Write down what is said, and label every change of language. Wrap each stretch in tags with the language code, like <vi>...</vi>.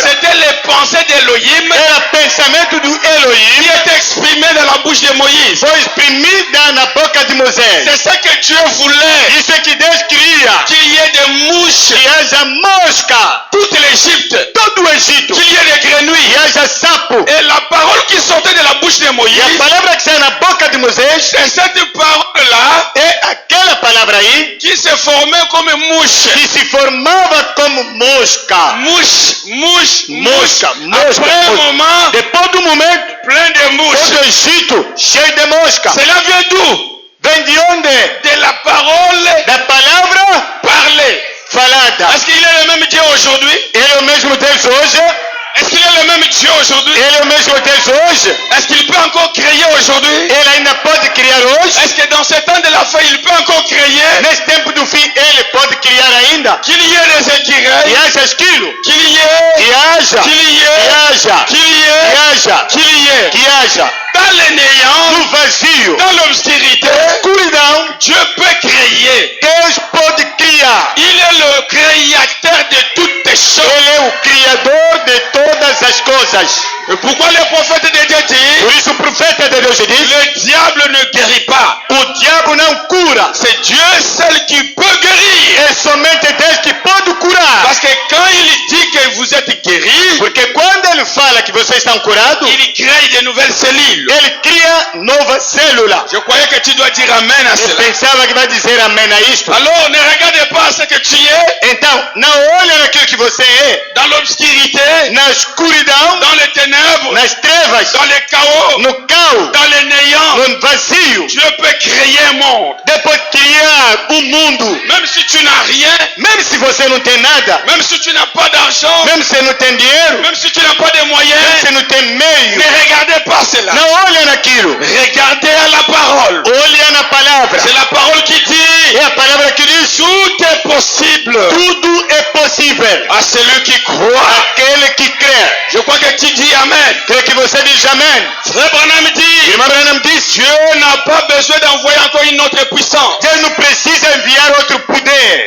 <fr>C'était les pensées d'Elohim</fr> <pt>Era pensamento do</pt> <fr>qui</fr> <pt>Elohim,</pt> <fr>étaient exprimées dans la bouche de Moïse.</fr> <pt>foi exprimida na boca de Moisés.</pt> <fr>C'est ça que Dieu voulait,</fr> <pt>Isso é que Deus queria,</pt> <fr>qu'il y ait des mouches,</fr> <pt>que haja mosca,</pt> <fr>toute l'Égypte,</fr> <pt>todo o Egito,</pt> <fr>qu'il y ait des</fr> <pt>que</pt> <fr>grenouilles.</fr> <pt>haja sapo.</pt> <fr>Et la parole qui sortait de la bouche de Moïse,</fr> <pt>E a palavra que sai na boca de Moisés</pt> <fr>c'est cette parole-là</fr> <pt>é aquela palavra aí</pt> <fr>qui se formait comme mouche.</fr> <pt>que se formava como mosca.</pt> <fr>Mouche.</fr> <pt>Mosca.</pt> <fr>Après un moment,</fr> <pt>Depois do momento,</pt> <fr>plein de mouches.</fr> <pt>todo o Egito cheio de mosca.</pt> <fr>Cela vient d'où?</fr> <pt>Vem de onde?</pt> <fr>De la parole</fr> <pt>Da palavra</pt> <fr>parlée.</fr> <pt>falada.</pt> <fr>Est-ce qu'il est le même Dieu aujourd'hui?</fr> <pt>Ele é o mesmo Deus hoje?</pt> <fr>Est-ce qu'il est le même Dieu aujourd'hui?</fr> <pt>Ele é o mesmo Deus hoje?</pt> <fr>Est-ce qu'il peut encore créer aujourd'hui?</fr> <pt>Ele ainda pode criar hoje?</pt> <fr>Est-ce que dans ce temps de la fin, il peut encore créer?</fr> <pt>Nesse tempo do fim, ele pode criar ainda?</pt> <fr>Qu'il y ait des</fr> <pt>Que</pt> <fr>écureuils,</fr> <pt>haja esquilo?</pt> <fr>qu'il y ait,</fr> <pt>Que haja?</pt> <fr>qu'il y</fr> <pt>Que</pt> <fr>ait,</fr> <pt>haja?</pt> <fr>qu'il y</fr> <pt>Que</pt> <fr>ait,</fr> <pt>haja?</pt> <fr>qu'il y ait.</fr> <pt>Que haja?</pt> <fr>Dans les néants,</fr> <pt>No vazio,</pt> <fr>dans l'obscurité,</fr> <pt>escuridão,</pt> <fr>Dieu peut créer.</fr> <pt>Deus pode criar.</pt> <fr>Il est le créateur de toutes les choses.</fr> <pt>Ele é o criador de todas as coisas.</pt> <fr>Et pourquoi le prophète de Dieu dit,</fr> <pt>Por isso o profeta de Deus diz,</pt> <fr>le diable ne guérit pas.</fr> <pt>o diabo não cura.</pt> <fr>C'est Dieu seul qui peut guérir.</fr> <pt>É somente Deus que pode curar.</pt> <fr>Parce que quand il dit que vous êtes guéris,</fr> <pt>Porque quando ele fala que vocês estão curados,</pt> <fr>il crée de nouvelles cellules.</fr> <pt>ele cria nova célula.</pt> <fr>Je croyais que tu dois dire amen à</fr> <pt>Eu</pt> <fr>cela.</fr> <pt>pensava que vai dizer amém a isto.</pt> <fr>Alors ne regarde pas ce que tu es</fr> <pt>Então, não olha naquilo que você é,</pt> <fr>dans l'obscurité,</fr> <pt>na escuridão,</pt> <fr>dans les ténèbres,</fr> <pt>nas trevas,</pt> <fr>dans les chaos,</fr> <pt>no caos,</pt> <fr>dans les néants.</fr> <pt>no vazio.</pt> <fr>Dieu peut créer un monde.</fr> <pt>Depois criar um mundo.</pt> <fr>Même si tu n'as rien,</fr> <pt>Mesmo se você não tem nada,</pt> <fr>même si tu n'as pas d'argent,</fr> <pt>mesmo se não tem dinheiro,</pt> <fr>même si tu n'as pas de</fr> <pt>mesmo</pt> <fr>moyens,</fr> <pt>se não tem meio,</pt> <fr>ne regardez pas cela.</fr> <pt>não olha naquilo.</pt> <fr>Regardez à la parole.</fr> <pt>Olha na palavra.</pt> <fr>C'est la parole qui dit,</fr> <pt>É a palavra que diz:</pt> <fr>tout est possible</fr> <pt>tudo é possível</pt> <fr>à celui qui croit.</fr> <pt>aquele que crê.</pt> <fr>Je crois que tu dis amen.</fr> <pt>Crê que você diz amém.</pt> <fr>Frère Branham dit,</fr> <pt>Irmã Branham disse:</pt> <fr>Dieu n'a pas besoin d'envoyer encore une autre puissance.</fr> <pt>Deus não precisa enviar outro poder.</pt>